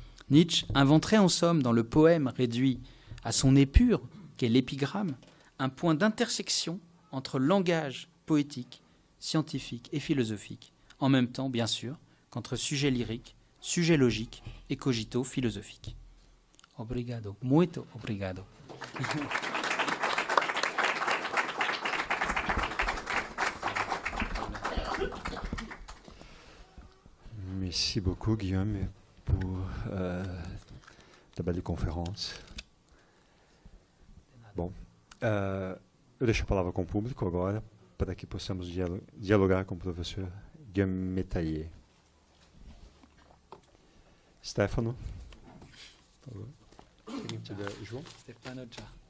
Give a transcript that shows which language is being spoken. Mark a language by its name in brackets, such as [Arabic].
[French] Nietzsche inventerait en somme dans le poème réduit à son épure, qu'est l'épigramme, un point d'intersection entre langage poétique, scientifique et philosophique, en même temps, bien sûr, qu'entre sujet lyrique, sujet logique et cogito philosophique. [Portuguese] Obrigado, muito obrigado. [French] Merci beaucoup, Guillaume, pour ta belle conférence. [Portuguese] Bom, eu deixo a palavra com o público agora, para que possamos dialogar com o professor Guillaume Métayer. Stefano, por favor. João? [Italian] Stefano già.